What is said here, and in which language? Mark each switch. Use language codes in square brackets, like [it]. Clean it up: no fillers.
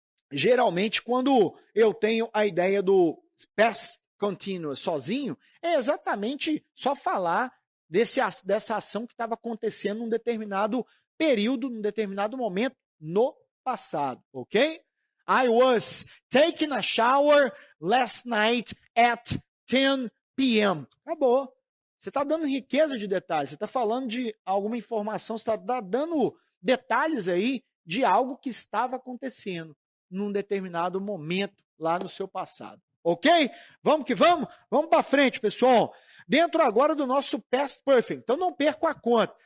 [pt] Geralmente, quando eu tenho a ideia do past continuous sozinho, é exatamente só falar dessa ação que estava acontecendo num determinado período, num determinado momento no passado, ok? [en] I was taking a shower last night at 10 p.m. [pt] Acabou. Você está dando riqueza de detalhes, você está falando de alguma informação, você está dando detalhes aí de algo que estava acontecendo num determinado momento lá no seu passado. Ok? Vamos que vamos? Vamos para frente, pessoal. Dentro agora do nosso Past Perfect. Então não perca a conta.